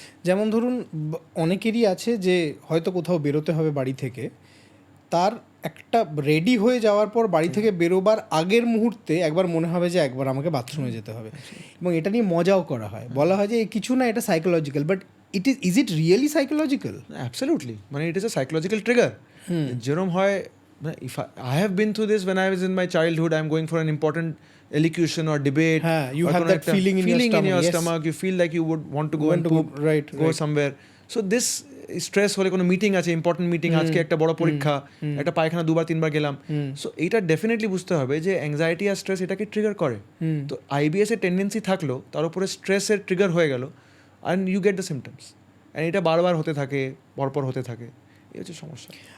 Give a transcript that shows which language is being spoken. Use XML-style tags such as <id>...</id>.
<bn>যেমন ধরুন অনেকেরই আছে যে হয়তো কোথাও বেরোতে হবে বাড়ি থেকে, তার একটা রেডি হয়ে যাওয়ার পর বাড়ি থেকে বেরোবার আগের মুহূর্তে একবার মনে হবে যে একবার আমাকে বাথরুমে যেতে হবে, এবং এটা নিয়ে মজাও করা হয়, বলা হয় যে কিছু না, এটা psychological.</bn> <en>But is it really psychological? Absolutely, মানে it is a psychological trigger.</en> <bn>যেরকম হয়,</bn> <en>if I have been through this when I was in my childhood, I'm going for an important elocution or debate, you have that feeling in your stomach, you feel like you would want to go and poop, go somewhere. So this stress</en> <bn>হলে কোনো meeting আছে, important meeting, আজকে একটা বড় পরীক্ষা, একটা পায়খানা 2-3 বার গেলাম, সো এইটা ডেফিনেটলি বুঝতে হবে যে অ্যাংজাইটি আর স্ট্রেস এটাকে ট্রিগার করে। তো আইবিএস এর টেন্ডেন্সি থাকলো, তার উপরে স্ট্রেসের ট্রিগার হয়ে গেল,</bn> <en>and you get the symptoms,</en> <bn>and এটা বারবার হতে থাকে, পরপর হতে থাকে, এই হচ্ছে সমস্যা।</bn>